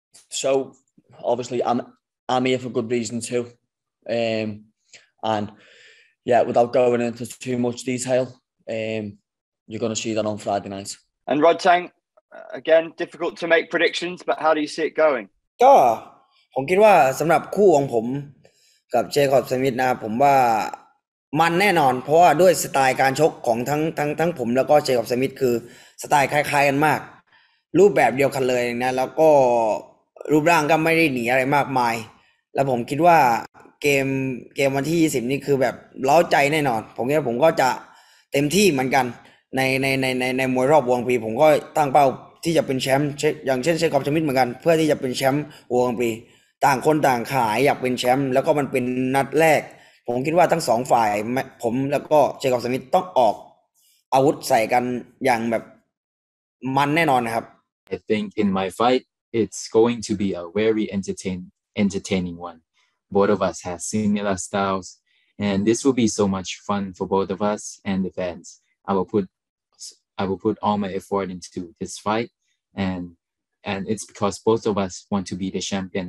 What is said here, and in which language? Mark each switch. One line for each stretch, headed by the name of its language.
English: So obviously I'm here for good reason too. And yeah, without going into too much detail, you're going to see that on Friday night. And Rodtang, again, difficult to make predictions, but how do you see it going?
Thai: ก็ผมคิดว่าสำหรับคู่ของผมกับเจคอบสมิธนะผมว่ามันแน่นอนเพราะว่าด้วยสไตล์การชกของทั้งผมแล้วก็เจคอบสมิธคือสไตล์คล้ายๆกันมากรูปแบบเดียวกันเลยนะแล้วก็ รูปร่างก็ไม่ได้หนีอะไรมากมายแล้วผมคิดว่าเกมวันที่20นี่คือแบบเร้าใจแน่นอนผมคิดว่าผมก็จะเต็มที่เหมือนกันในมวยรอบวงปีผมก็ตั้งเป้าที่จะเป็นแชมป์อย่างเช่นเชคอบสมิธเหมือนกันเพื่อที่จะเป็นแชมป์วงปีต่างคนต่างขายอยากเป็นแชมป์แล้วก็มันเป็นนัดแรกผมคิดว่าทั้งสองฝ่ายผมแล้วก็เชคอบสมิธต้องออกอาวุธใส่กันอย่างแบบมันแน่นอนนะครับ
English: I think in my fight it's going to be a very entertaining one. Both of us have similar styles and this will be so much fun for both of us and the fans. I will put all my effort into this fight and it's because both of us want to be the champion.